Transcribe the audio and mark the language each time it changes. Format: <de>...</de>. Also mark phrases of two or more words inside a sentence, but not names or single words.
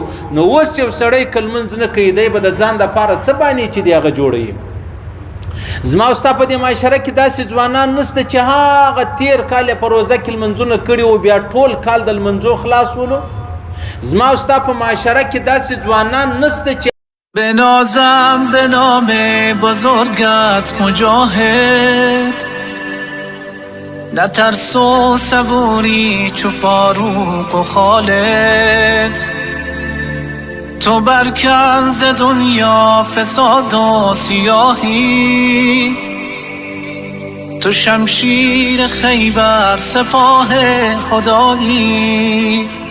<ps>نو اوس یو سړی که لمونځ نه کوي دی به د ځان دپاره څه بانې چې دی هغه جوړوي. زما او ستا په دې معاشره کې داسې ځوانان نشته چې هغه تیر کال په روزه کې لمنځونه کړي و بیا ټول کال د لمنځو خلاصولو. زما او ستا په معاشره کې داسې ځوانان نشته چې</ps> <fa>بنازم به نام بزرگت مجاهد، نترس و صبوری چو فاروق و خالد. تو برکن ز دنیا فساد و سیاهی، تو شمشیر خیبر سپاه خدایی.</fa>